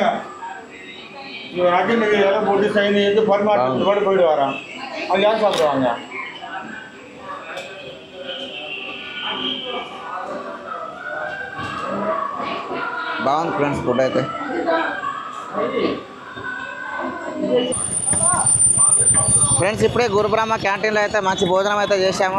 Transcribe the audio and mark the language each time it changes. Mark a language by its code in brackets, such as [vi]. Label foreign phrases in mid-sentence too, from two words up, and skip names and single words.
[ta] அஜெண்ட் எல்லாம் போட்டு சைன் எடுத்து பரிமாற்றத்தோடு போயிட்டு வரோம். அது யார் சாப்பிடுவாங்க? [te] బాగుంది [en] friends food [te] అయితే. ఫ్రెండ్స్, ఇప్పుడే గురుబ్రహ్మ క్యాంటీన్లో అయితే మంచి భోజనం అయితే చేశాము.